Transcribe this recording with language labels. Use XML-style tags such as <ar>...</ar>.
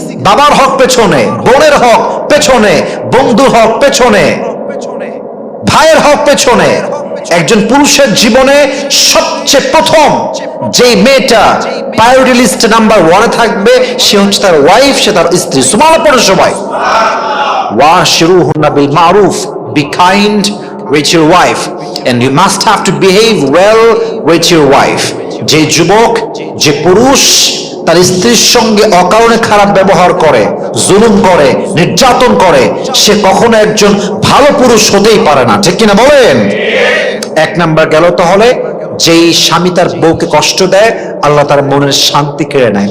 <bn>বাবার হক পেছনে, বোনের হক পেছনে, বন্ধুর হক পেছনে, ভাইয়ের হক পেছনে। একজন পুরুষের জীবনে সবচেয়ে প্রথম যে মেয়েটা প্রায়োরিটি লিস্ট নাম্বার 1-এ থাকবে, সে হচ্ছে তার ওয়াইফ, সে তার স্ত্রী। সুবহানাল্লাহ পড়ে সবাই।</bn> <ar>ওয়াশিরুহুন্না বিল মারুফ,</ar> <en>Be kind with your wife and you must have to behave well with your wife.</en> <bn>যে যুবক, যে পুরুষ তার স্ত্রীর সঙ্গে অকারণে খারাপ ব্যবহার করে, জুলুম করে, নির্যাতন করে, সে কখনো একজন ভালো পুরুষ হতেই পারে না। ঠিক কিনা বলেন? এক নাম্বার গেল। তাহলে যেই স্বামী তার বউকে কষ্ট দেয়, আল্লাহ তার মনের শান্তি কেড়ে নেয়।</bn>